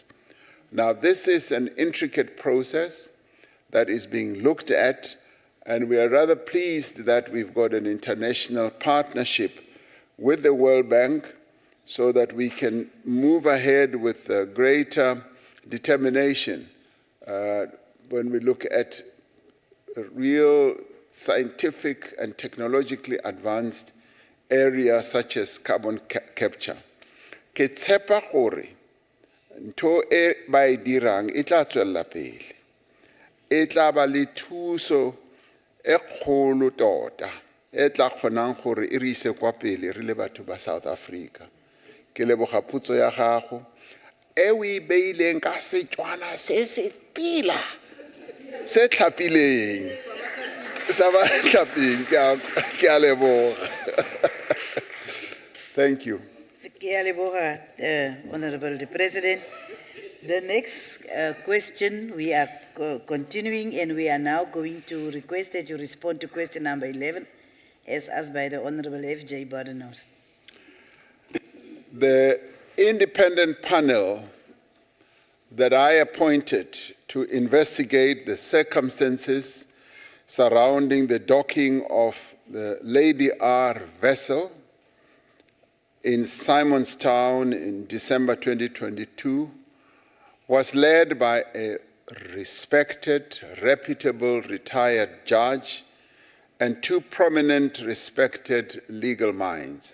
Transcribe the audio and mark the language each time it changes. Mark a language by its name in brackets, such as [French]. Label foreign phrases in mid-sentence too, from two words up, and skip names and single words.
[English] Now, this is an intricate process that is being looked at, and we are rather pleased that we've got an international partnership with the World Bank so that we can move ahead with greater determination when we look at real scientific and technologically advanced areas such as carbon capture. [Southern Sotho] Ke tshepa gore ntho e ba e dirang e tla tswella pele. [Tswana] E tla ba le thuso e kgolo tota e tla kgonang gore e re ise kwa pele re le batho ba South Africa. Ke leboga potso ya gago e o e beileng ka Setswana se se pila se tlhapileng sa ba tlhapileng ke a leboga. [English] Thank you. [Tswana] Ke a leboga, [English] Honorable the President. The next question, we are continuing, and we are now going to request that you respond to question number 11 as asked by the Honorable F.J. Badenhorst. The independent panel that I appointed to investigate the circumstances surrounding the docking of the Lady R vessel in Simonstown in December 2022 was led by a respected, reputable, retired judge and two prominent, respected legal minds.